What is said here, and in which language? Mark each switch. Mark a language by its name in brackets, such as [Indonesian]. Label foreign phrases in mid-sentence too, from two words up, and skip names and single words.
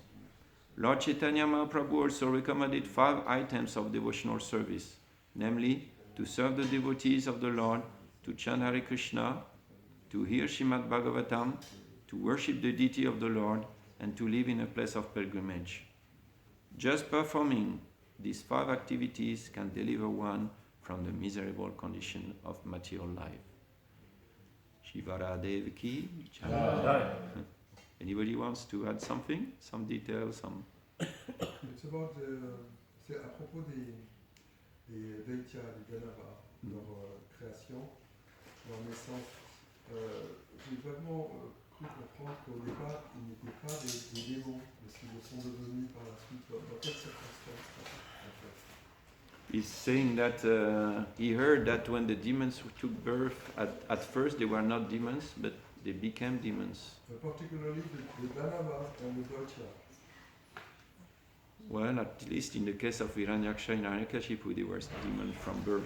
[English] Lord Chaitanya Mahaprabhu also recommended 5 items of devotional service, namely, to serve the devotees of the Lord, to chant Hare Krishna, to hear Srimad Bhagavatam, to worship the deity of the Lord, and to live in a place of pilgrimage. Just performing these 5 activities can deliver one from the miserable condition of material life. [Hindi] शिवरा देव की जय. [English] Anybody wants to add something? Some details, some... It's about [French] c'est à propos des Daitya, des Danava, leur création, leur naissance. J'ai vraiment cru comprendre qu'au départ, ils n'étaient pas des démons, mais qu'ils le sont devenus par la suite. Dans quelles circonstances en fait? [English] He's saying that he heard that when the demons took birth, at first they were not demons, but they became demons. Particularly the Danava and the Daitya. Well, at least in the case of Hiranyaksha and Hiranyakashipu, they were demons from birth.